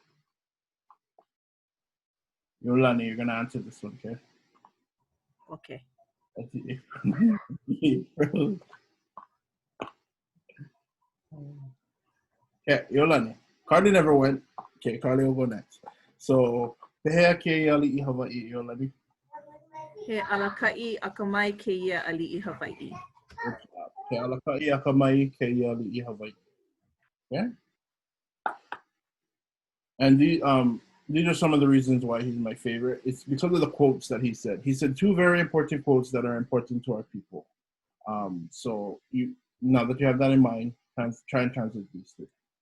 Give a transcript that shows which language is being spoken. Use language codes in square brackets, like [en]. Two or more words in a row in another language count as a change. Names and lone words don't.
[en] Iolani, you're gonna answer this one, okay? Okay. That's the April. Okay, Iolani. Carly never went. Okay, Carly will go next. So, [haw] Pehea Keia Ali'i Hawaii, Iolani. He alaka'i akamai keia ali'i Hawaii. He alaka'i akamai keia ali'i Hawaii. [en] Okay? And these are some of the reasons why he's my favorite. It's because of the quotes that he said. He said two very important quotes that are important to our people. So now that you have that in mind, try and translate these three.